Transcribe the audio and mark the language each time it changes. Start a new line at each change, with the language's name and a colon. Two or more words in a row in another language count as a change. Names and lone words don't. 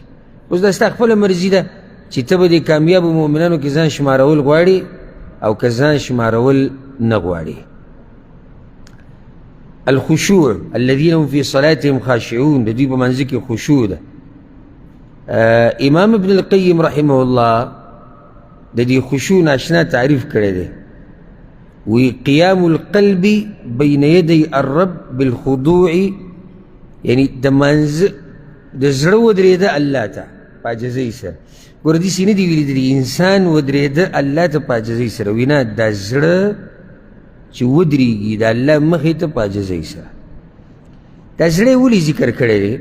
Pashto: اوس دا ستا خپله مرضي ده چې ته به د کامیابو مؤمنانو کې ځان شمارول غواړي او که ځان شمارول نه غواړي.
Arabic: الخشوع الذين هم في صلاتهم خاشعون،
Pashto: د دوی په منځه کې خشوع ده. امام ابن القیم
Arabic: رحمه الله
Pashto: د دې خشوع ناشنا تعریف کړی دی، وی
Arabic: قیام القلب بین یدی الرب بالخضوع،
Pashto: یعنی د منځه د زړه ودرېده الله ته په عاجزۍ سره. ګوره داسې نه دي ویلي د انسان ودرېده الله ته په عاجزۍ سره، وی نه، دا زړه چې ودرېږي د الله مخې ته په عاجزۍ سره. دا زړه یې ولې ذکر کړی دی؟